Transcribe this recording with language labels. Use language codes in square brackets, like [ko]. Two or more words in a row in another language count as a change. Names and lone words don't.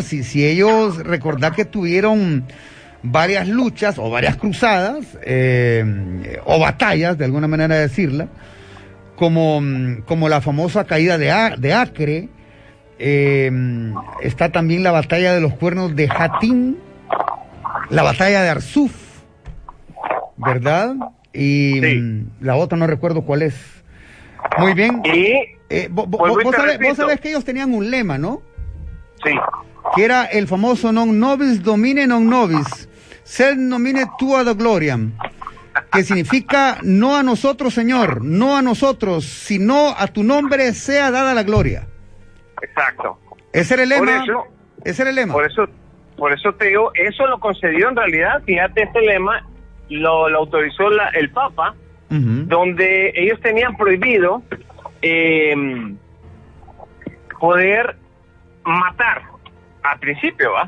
[es] Si ellos, recordad que tuvieron varias luchas o varias cruzadas, o batallas, de alguna manera de decirla, como la famosa caída de Acre, está también la batalla de los cuernos de Jatín, la batalla de Arsuf, ¿verdad? Y sí, la otra no recuerdo cuál es. Muy bien. Vos sabés que ellos tenían un lema, ¿no? Sí. Que era el famoso [la] non nobis domine non nobis, sed nomine tua ad gloriam, [es] que significa no a nosotros, Señor, no a nosotros, sino a tu nombre sea dada la gloria. Exacto. Ese era el lema. Ese era el lema. Por eso te digo, eso lo concedió en realidad. Fíjate, este lema lo autorizó el Papa, donde ellos tenían prohibido poder matar al principio, ¿va?